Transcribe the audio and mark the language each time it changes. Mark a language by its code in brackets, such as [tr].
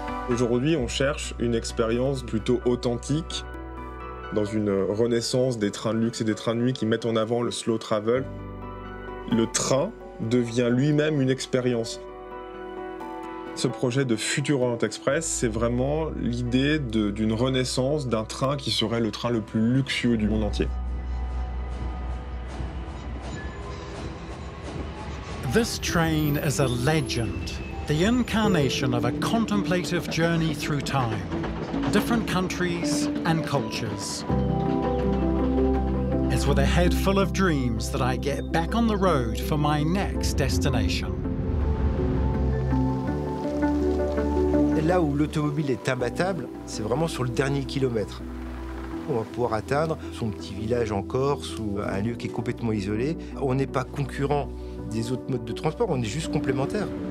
[fr] Aujourd'hui, on cherche une expérience plutôt authentique, dans une renaissance des trains de luxe et des trains de nuit qui mettent en avant le slow travel. Le train devient lui-même une expérience. Ce projet de Futur Orient Express, c'est vraiment l'idée d'une renaissance d'un train qui serait le train le plus luxueux du monde entier. [en] This train is a legend, the incarnation of a contemplative journey through time, different countries and cultures. It's with a head full of dreams that I get back on the road for my next destination. [fr] Là où l'automobile est imbattable, c'est vraiment sur le dernier kilomètre. On va pouvoir atteindre son petit village en Corse ou un lieu qui est complètement isolé. On n'est pas concurrent des autres modes de transport, on est juste complémentaires.